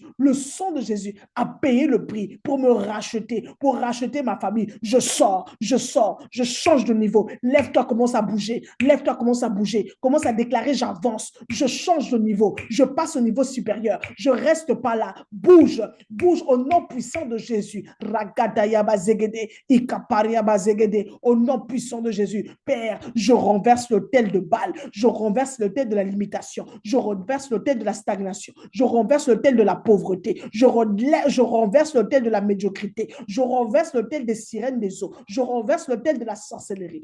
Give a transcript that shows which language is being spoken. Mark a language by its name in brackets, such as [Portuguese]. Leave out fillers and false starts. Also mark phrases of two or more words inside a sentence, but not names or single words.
[French] Le sang de Jésus a payé le prix pour me racheter, pour racheter ma famille. Je sors, je change de niveau. Lève-toi, commence à bouger. Lève-toi, commence à bouger. Commence à déclarer, j'avance. Je change de niveau. Je passe au niveau supérieur. Je reste pas là. Bouge, bouge au nom puissant de Jésus. Ragadaya bazegede, ikaparia bazegede. Au nom puissant de Jésus. Père, je renverse l'autel de Baal. Je renverse l'autel de la limitation. Je renverse l'autel de la stagnation. Je renverse l'autel de la pauvreté. Je renverse l'autel de la médiocrité. Je renverse l'autel des sirènes des eaux. Je renverse l'autel de la sorcellerie.